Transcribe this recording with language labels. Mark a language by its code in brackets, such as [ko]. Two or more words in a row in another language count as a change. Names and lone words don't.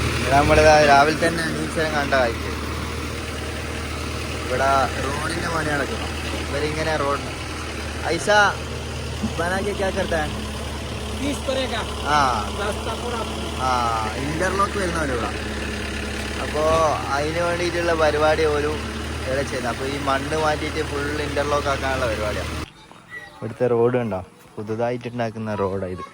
[ml] നമ്മള് രാവിലെ തന്നെ അന്വേഷണം കണ്ട കാഴ്ച. ഇവിടെ റോഡിന്റെ പണി നടക്കുന്നു. ഇവരിങ്ങനെ റോഡ് [hi] ഐസ बनाके क्या करता है? [ml] ഇന്റർലോക്ക് വരുന്നവരും ഇവിടെ. അപ്പോൾ അതിന് വേണ്ടിയിട്ടുള്ള പരിപാടി പോലും ഇവിടെ ചെയ്യുന്നത്. അപ്പോൾ ഈ മണ്ണ് മാറ്റിയിട്ട് ഫുൾ ഇന്റർലോക്ക് ആക്കാനുള്ള പരിപാടിയാണ്. ഇവിടുത്തെ റോഡ് കണ്ടോ, പുതുതായിട്ടുണ്ടാക്കുന്ന റോഡാണ് ഇത്.